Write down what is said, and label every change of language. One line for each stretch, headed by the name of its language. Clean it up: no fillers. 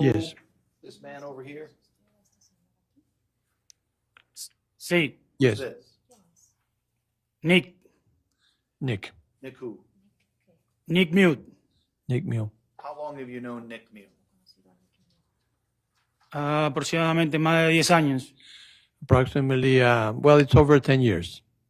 English: Yes. this man over here?
Spanish: Sí.
English: Yes. Who's this? Nick. Nick. Nick who? Nick Miu. Nick Miu. How long have you known Nick Miu?
Spanish: Aproximadamente más de 10 años.
English: Approximately, well, it's over 10 years.